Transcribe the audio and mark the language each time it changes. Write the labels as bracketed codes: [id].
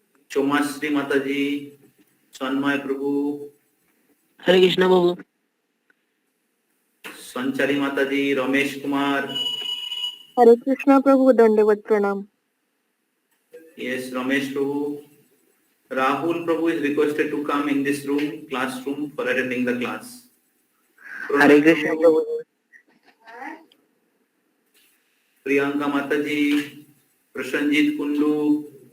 [hi] चौमाश्री माता जी, सन्मय प्रभु। हरे कृष्ण प्रभु। संचारी माता जी, रमेश कुमार। हरे कृष्ण प्रभु, दंडवत प्रणाम। [en] Yes, Ramesh Prabhu. Rahul Prabhu is requested to come in this room, classroom, for attending the class. [hi] हरे कृष्ण प्रभु। प्रियंका माता जी, प्रसन्नजीत कुंडू।